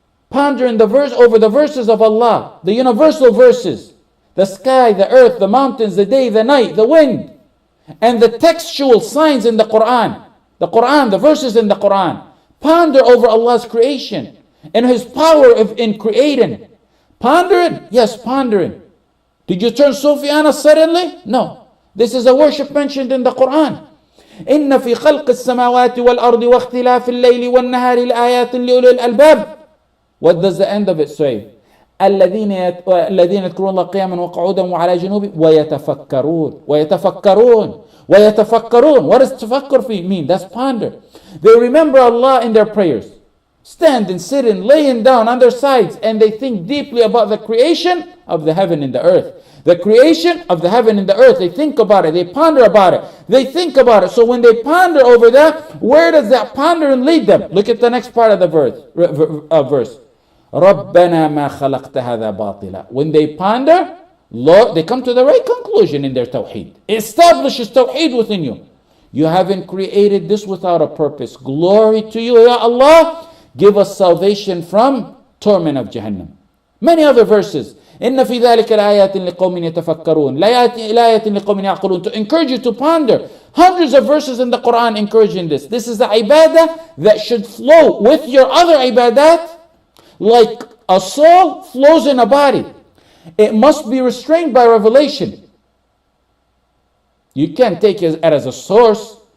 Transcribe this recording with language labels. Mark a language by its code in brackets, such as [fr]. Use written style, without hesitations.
[en] Pondering over the verses of Allah, the universal verses, the sky, the earth, the mountains, the day, the night, the wind, and the textual signs in the Quran, the verses in the Quran. Ponder over Allah's creation and His power in creating. Pondering? Yes, pondering. Did you turn Sufyan suddenly? No. This is a worship mentioned in the Quran. [ar] إن في خلق السماوات والأرض واختلاف الليل والنهار لآيات لأولي الألباب. [en] What does the end of it say? [ar] الذين يذكرون الله قياما وقعودا وعلى جنوبهم ويتفكرون. [en] What does tafakkur mean? That's ponder. They remember Allah in their prayers, standing, sitting, laying down on their sides, and they think deeply about the creation of the heaven and the earth. The creation of the heaven and the earth. They think about it. They ponder about it. They think about it. So when they ponder over that, where does that pondering lead them? Look at the next part of the verse. [ar] رَبَّنَا مَا خَلَقْتَ هَذَا بَاطِلًا. [en] When they ponder, Lord, they come to the right conclusion in their tawheed. It establishes tawheed within you. You haven't created this without a purpose. Glory to you, Ya Allah. Give us salvation from torment of Jahannam. Many other verses. [ar] إن في ذلك الآيات لقوم يتفكرون لآيات لقوم يعقلون. [en] To encourage you to ponder. Hundreds of verses in the Quran encouraging this. This is the ibadah that should flow with your other ibadat like a soul flows in a body. It must be restrained by revelation. You can't take it as a source.